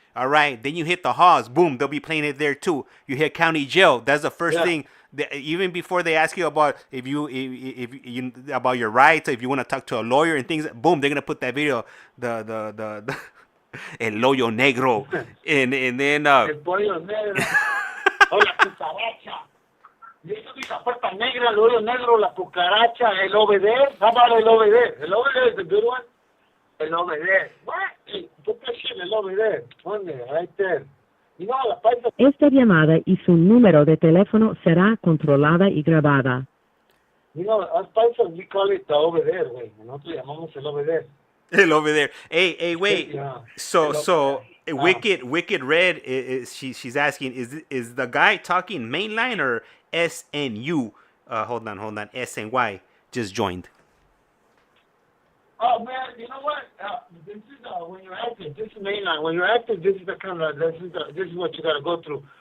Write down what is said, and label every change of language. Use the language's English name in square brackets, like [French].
[English] All right, then you hit the Haas, boom, they'll be playing it there too. You hit county jail, that's the first thing. Even before they ask you about if you about your rights, if you want to talk to a lawyer and things, boom, they're gonna put that video, the El Hoyo Negro, and then [Spanish] El pollo negro. O la cucaracha. Y eso es la puerta negra, el hoyo negro, la cucaracha, el obeder. [English] How about el obeder? El obeder is a good one. El obeder. What? Put that shit, el obeder. Right there. La paisa. [Spanish] Esta llamada y su número de teléfono será controlada y grabada. [English] Us paisas, we call it the obeder, güey. [Spanish] Nosotros llamamos el obeder. [English] El over there. Hey, wait. Yeah. So Wicked Red she's asking, is the guy talking mainline or SNU? Hold on. SNY just joined. Oh man, you know what? This is when you're active. This is mainline. When you're active, this is the kind of this is what you got to go through.